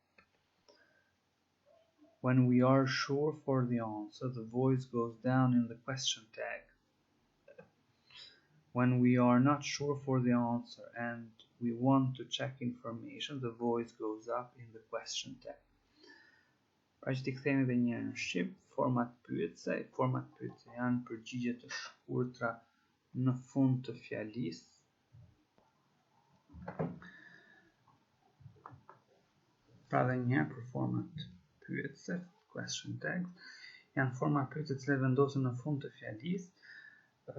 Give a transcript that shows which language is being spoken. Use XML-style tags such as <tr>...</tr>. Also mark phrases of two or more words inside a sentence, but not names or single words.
<en>When we are sure for the answer, the voice goes down in the question tag. When we are not sure for the answer and we want to check information, the voice goes up in the question tag.</en> <sq>Pra që t'i kthehemi edhe një herë në shqip, format pyetse janë përgjigje të shkurtra në fund të fjalisë. Pra dhe një herë për format pyetse,</sq> <en>question tags,</en> <sq>janë forma pyetse që vendosen në fund të fjalisë.</sq>